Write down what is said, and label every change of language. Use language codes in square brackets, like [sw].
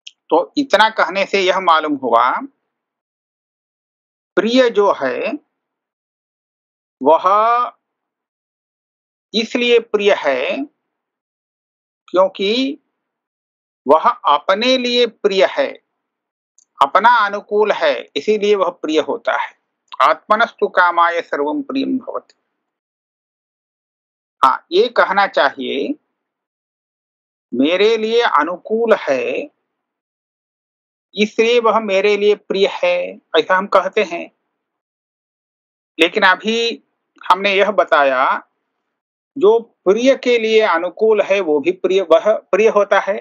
[hi] तो इतना कहने से यह मालूम हुआ, प्रिय जो है वह इसलिए प्रिय है क्योंकि वह अपने लिए प्रिय है, अपना अनुकूल है, इसीलिए वह प्रिय होता है। [sa] आत्मनस्तु कामाय सर्वं प्रियं भवति। [hi] हाँ, ये कहना चाहिए मेरे लिए अनुकूल है इसलिए वह मेरे लिए प्रिय है, ऐसा हम कहते हैं। लेकिन अभी हमने यह बताया, जो प्रिय के लिए अनुकूल है वो भी प्रिय, वह प्रिय होता है।